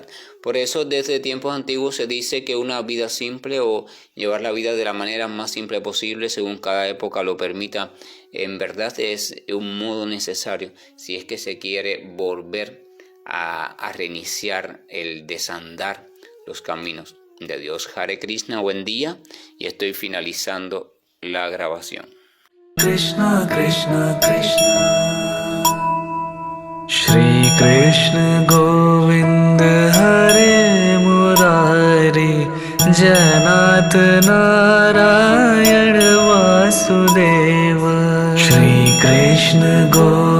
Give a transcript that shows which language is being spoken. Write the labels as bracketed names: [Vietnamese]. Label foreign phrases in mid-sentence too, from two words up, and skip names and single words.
[Spanish] Por eso desde tiempos antiguos se dice que una vida simple, o llevar la vida de la manera más simple posible según cada época lo permita, en verdad es un modo necesario si es que se quiere volver a reiniciar el desandar los caminos de Dios. [Sanskrit] Hare Krishna, [Spanish] buen día, y estoy finalizando la grabación. [Sanskrit] Krishna Krishna Krishna Shri Krishna Govind Hare Murari Janat Narayan Vasudeva Shri Krishna Govind